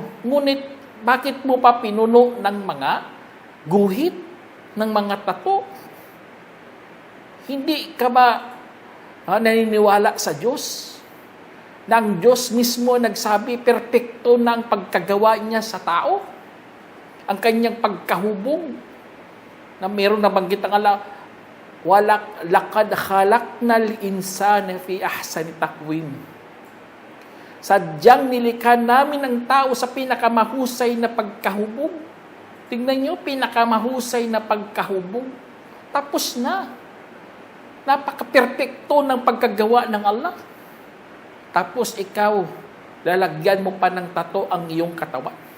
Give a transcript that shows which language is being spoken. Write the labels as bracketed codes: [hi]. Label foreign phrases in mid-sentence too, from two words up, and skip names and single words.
[tl] Ngunit, bakit mo pa pinuno ng mga guhit, ng mga tato? Hindi ka ba naniniwala sa Diyos? Na ang Diyos mismo nagsabi, perpekto ng pagkagawa niya sa tao? Ang kanyang pagkahubog? Na meron nabanggit ang Allah, [ar] لقد خلقنا الإنسان في أحسن تقويم. [tl] Sadyang nilikha namin ang tao sa pinakamahusay na pagkahubog. Tingnan nyo, pinakamahusay na pagkahubog. Tapos na. Napaka-perfecto ng pagkagawa ng Allah. Tapos ikaw, lalagyan mo pa ng tato ang iyong katawan.